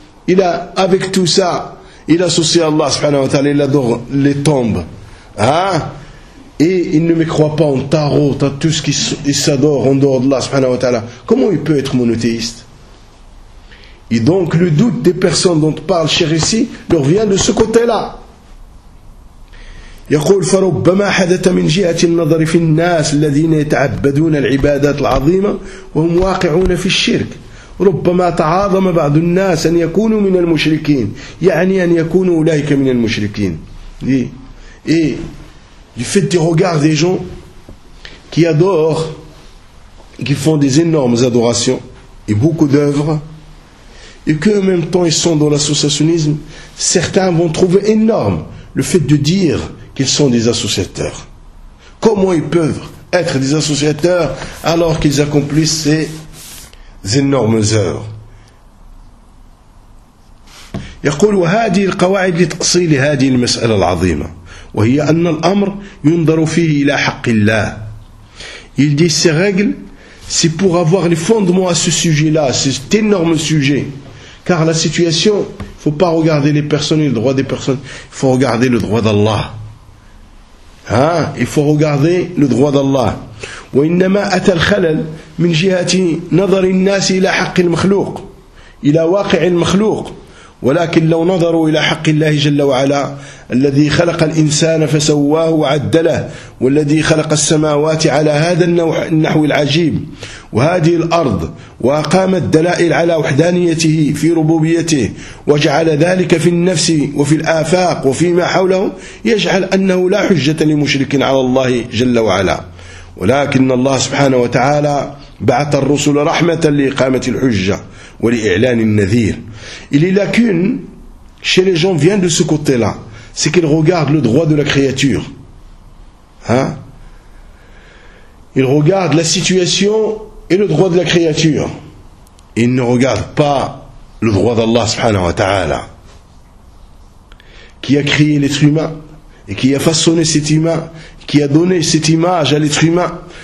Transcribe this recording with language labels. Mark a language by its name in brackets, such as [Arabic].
[French] Il a, avec tout ça, il associe Allah subhanahu wa ta'ala, il adore les tombes. Hein? Et il ne me croit pas en tarot, en tout ce qui s'adore en dehors d'Allah subhanahu wa ta'ala. Comment il peut être monothéiste? Et donc le doute des personnes dont parle cher ici leur vient de ce côté-là. [Arabic] يقول فربما حدث من جهة النظر في الناس الذين يتعبدون العبادات العظيمة وهم واقعون في الشرك ربما تعاظم بعض الناس أن يكونوا من المشركين يعني أن يكونوا أولئك من المشركين. [French] Du fait des regards des gens qui adorent, qui font des énormes adorations et beaucoup d'œuvres, et qu'en même temps ils sont dans l'associationnisme, certains vont trouver énorme le fait de dire qu'ils sont des associateurs. Comment ils peuvent être des associateurs alors qu'ils accomplissent ces énormes œuvres? [Arabic] يقول وهذه القواعد لتأصيل هذه المسألة العظيمة وهي أن الأمر ينظر فيه إلى حق الله. [French] Il dit ces règles, c'est pour avoir les fondements à ce sujet-là, cet énorme sujet. Car la situation, il ne faut pas regarder les personnes et le droit des personnes, il faut regarder le droit d'Allah. Hein? Il faut regarder le droit d'Allah. [Arabic] وإنما أتى الخلل من جهة نظر الناس إلى حق المخلوق إلى واقع المخلوق. ولكن لو نظروا إلى حق الله جل وعلا الذي خلق الإنسان فسواه وعدله والذي خلق السماوات على هذا النحو العجيب وهذه الأرض وأقام الدلائل على وحدانيته في ربوبيته وجعل ذلك في النفس وفي الآفاق وفيما حوله يجعل أنه لا حجة لمشرك على الله جل وعلا ولكن الله سبحانه وتعالى بعث الرسل رحمة لإقامة الحجة ولإعلان النذير. [French] Et les lacunes chez les gens viennent de ce côté-là. C'est qu'ils regardent le droit de la créature. Hein? Ils regardent la situation et le droit de la créature. Ils ne regardent pas le droit d'Allah subhanahu wa ta'ala, qui a créé l'être humain et qui a façonné cet humain, qui a donné cette image à l'être humain.